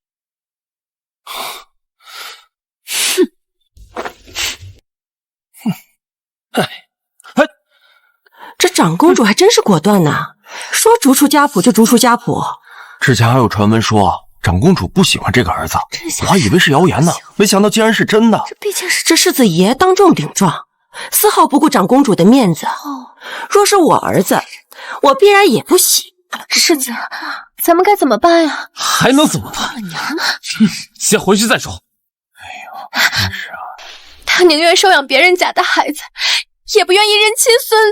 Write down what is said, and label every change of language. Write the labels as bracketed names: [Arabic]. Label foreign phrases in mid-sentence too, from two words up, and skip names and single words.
[Chinese] 這長公主還真是果斷吶，說逐出家譜就逐出家譜。之前還有傳聞說長公主不喜歡這個兒子，我還以為是謠言呢，沒想到竟然是真的。這畢竟是這世子爺當眾頂撞，絲毫不顧長公主的面子。若是我兒子，我必然也不喜。世子，咱們該怎麼辦呀？還能怎麼辦？先回去再說。哎呦，真是啊！他寧願收養別人家的孩子，也不願意認親孫子。